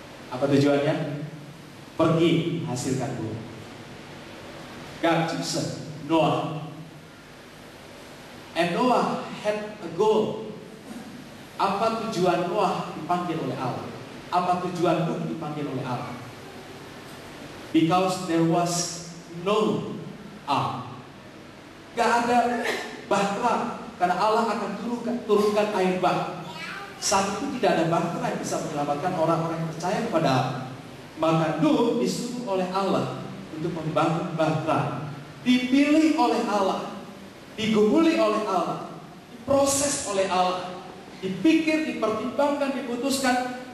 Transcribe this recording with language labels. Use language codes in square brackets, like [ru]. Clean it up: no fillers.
[id] Apa tujuannya? Pergi hasilkan buah. [en] God chose Noah. And Noah had a goal. [id] Apa tujuan Noah dipanggil oleh Allah? Apa tujuan Nuh dipanggil oleh Allah? [en] Because there was no ark. [id] Gak ada bahtera, karena Allah akan turunkan air bah. Saat itu tidak ada bahtera yang bisa menyelamatkan orang-orang yang percaya kepada Allah. Maka Nuh disuruh oleh Allah untuk membangun bahtera. Dipilih oleh Allah, digumuli oleh Allah, diproses oleh Allah, dipikir, dipertimbangkan, diputuskan.